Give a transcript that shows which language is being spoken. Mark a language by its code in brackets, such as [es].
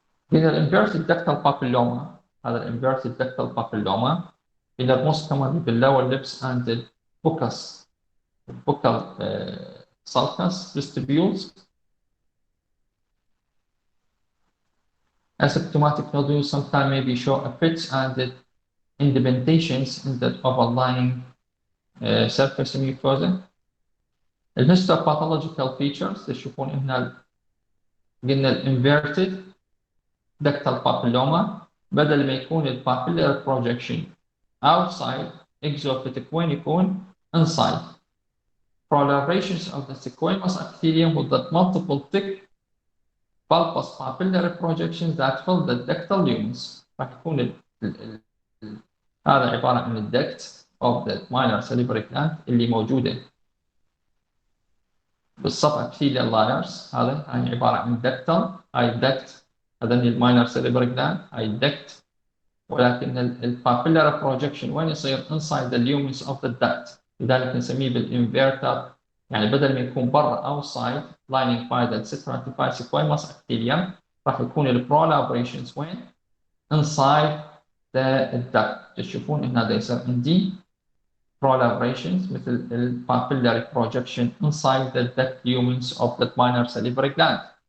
[en] In the inverted ductal papilloma, هذا inverted ductal papilloma in the most commonly the lower lips and the buccal sulcus vestibules. Asymptomatic nodules sometimes maybe show a pitch and the indentations in the overlying surface mucosa. [ar] الهيستوباثولوجيكال features تشوفون هنا قلنا الانفيرتد ductal papilloma بدل ما يكون [en] papillary projection outside exophytic [ar] وين يكون inside. [en] Proliferations of the squamous epithelium with the multiple thick bulbous papillary projections that fill the ductal lumens. [ar] راح يكون هذا عبارة عن الدكت of the minor salivary gland اللي موجودة بالصف epithelial layers. هاي عبارة عن ductal، هاي duct هذا الماينر سيليبري جلاند هاي الدكت، ولكن البابيلار بروجكشن وين يصير [en] inside the lumens of the duct، [ar] لذلك نسميه بالانفيرتر يعني بدل ما يكون برا [en] outside lining by the stratified squamous epithelium [ar] راح يكون الproliferations وين inside الدكت. تشوفون هنا دا يصير عندي [en] proliferations مثل ال papillary projection inside the duct lumens of the minor salivary gland.